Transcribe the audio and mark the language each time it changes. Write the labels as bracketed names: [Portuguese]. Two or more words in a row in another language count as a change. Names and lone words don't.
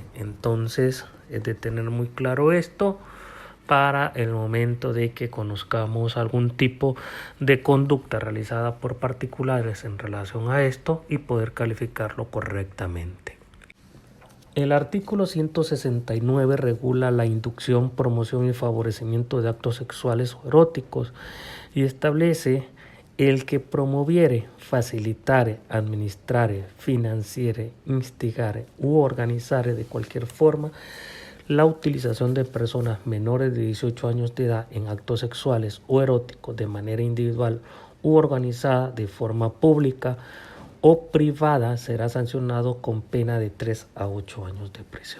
[Spanish] Entonces, es de tener muy claro esto para el momento de que conozcamos algún tipo de conducta realizada por particulares en relación a esto y poder calificarlo correctamente. El artículo 169 regula la inducción, promoción y favorecimiento de actos sexuales o eróticos y establece el que promoviere, facilitare, administrare, financiere, instigare u organizare de cualquier forma la utilización de personas menores de 18 años de edad en actos sexuales o eróticos de manera individual u organizada de forma pública o privada será sancionado con pena de 3 a 8 años de prisión.